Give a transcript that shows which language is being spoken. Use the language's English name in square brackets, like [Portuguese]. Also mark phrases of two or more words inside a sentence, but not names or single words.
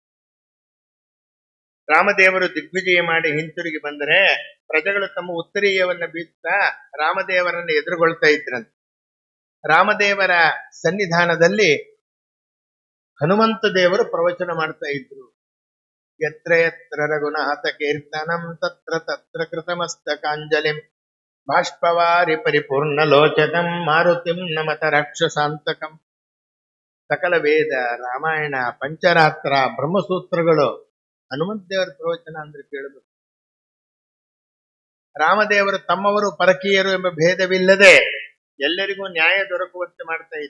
[Kannada] ರಾಮದೇವರು ದಿಗ್ವಿಜಯ ಮಾಡಿ ಹಿಂತಿರುಗಿ ಬಂದರೆ ಪ್ರಜೆಗಳು ತಮ್ಮ ಉತ್ತರೀಯವನ್ನ ಬೀಸ್ತಾ ರಾಮದೇವರನ್ನು ಎದುರುಗೊಳ್ತಾ ಇದ್ರಂತೆ. ರಾಮದೇವರ ಸನ್ನಿಧಾನದಲ್ಲಿ ಹನುಮಂತ ದೇವರು ಪ್ರವಚನ ಮಾಡ್ತಾ ಇದ್ರು. [Sanskrit] ಯತ್ರ ಯತ್ರ ರಘುನಾಥ ಕೀರ್ತನಂ ತತ್ರ ತತ್ರ ಕೃತಮಸ್ತಕಾಂಜಲಿಂ ಬಾಷ್ಪವಾರಿ ಪರಿಪೂರ್ಣ ಲೋಚನಂ ಮಾರುತಿಂ ನಮತ ರಾಕ್ಷಸಾಂತಕಂ. [Kannada] ಸಕಲ ವೇದ, ರಾಮಾಯಣ, ಪಂಚರಾತ್ರ, ಬ್ರಹ್ಮಸೂತ್ರಗಳು ಹನುಮಂತ ದೇವರ ಪ್ರವಚನ ಅಂದ್ರೆ ಕೇಳಬೇಕು. ರಾಮದೇವರು ತಮ್ಮವರು ಪರಕೀಯರು ಎಂಬ ಭೇದವಿಲ್ಲದೆ ಎಲ್ಲರಿಗೂ ನ್ಯಾಯ ದೊರಕುವಂತೆ ಮಾಡ್ತಾ ಇದ್ರು.